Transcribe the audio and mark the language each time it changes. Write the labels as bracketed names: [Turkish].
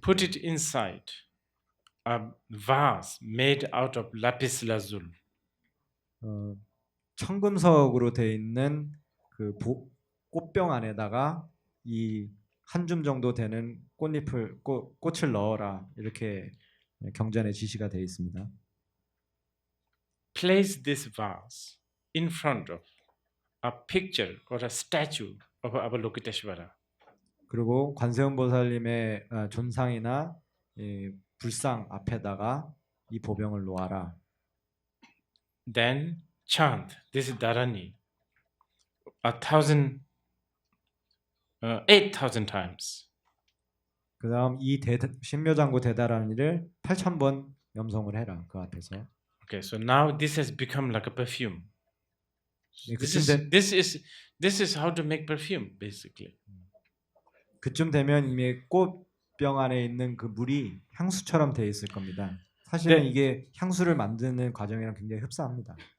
[English] Put it inside a vase made out of lapis lazuli. [Korean] 청금석으로 되어 있는 그 꽃병 안에다가 이 한 줌 정도 되는 꽃을 넣어라, 이렇게 경전에 지시가 되어 있습니다. [English] Place this vase in front of a picture or a statue of Avalokiteshvara. [Korean] 그리고 관세음보살님의 존상이나 불상 앞에다가 이 보병을 놓아라. [English] Then chant this dharani 8,000 times. [Korean] 그다음 이 신묘장구 대다라니를 8,000번 염송을 해라, 그 앞에서. [English] Okay, so now this has become like a perfume. This is how to make perfume, basically. [Korean] 그쯤 되면 이미 꽃병 안에 있는 그 물이 향수처럼 돼 있을 겁니다. 사실은 네. 이게 향수를 만드는 과정이랑 굉장히 흡사합니다.